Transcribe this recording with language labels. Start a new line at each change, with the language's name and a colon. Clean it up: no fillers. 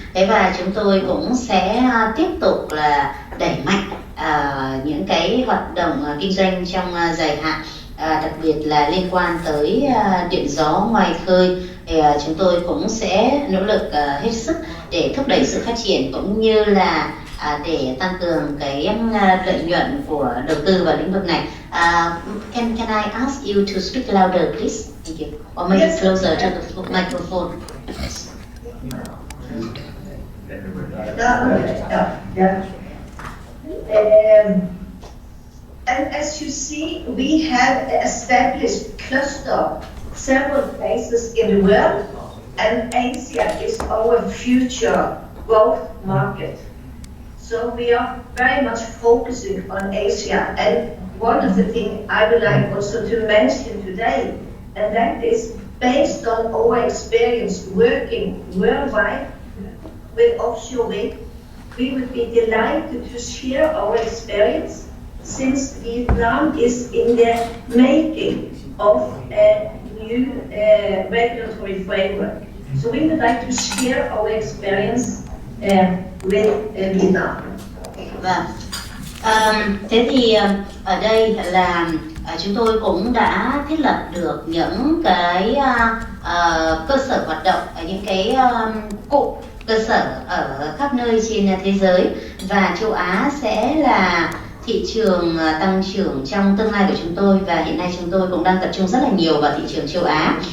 Vietnamese: Thế và chúng tôi cũng sẽ tiếp tục là đẩy mạnh những cái hoạt động kinh doanh trong dài hạn, đặc biệt là liên quan tới điện gió ngoài khơi. Thì chúng tôi cũng sẽ nỗ lực hết sức để thúc đẩy sự phát triển cũng như là để tăng cường cái lợi nhuận của đầu tư vào lĩnh vực này.
English: Can I ask you to speak louder, please? Thank you. Or maybe closer to the microphone. And as you see, we have established cluster several places in the world, and Asia is our future growth market. So we are very much focusing on Asia. And one of the things I would like also to mention today, and that is based on our experience working worldwide with offshore wind, we would be delighted to share our experience since Vietnam is in the making of a new regulatory framework. So we would like to share our experience with Vietnam.
Vietnamese: Vâng. Thế thì ở đây là chúng tôi cũng đã thiết lập được những cái cơ sở hoạt động, những cái cụm cơ sở ở khắp nơi trên thế giới, và châu Á sẽ là thị trường tăng trưởng trong tương lai của chúng tôi, và hiện nay chúng tôi cũng đang tập trung rất là nhiều vào thị trường châu Á.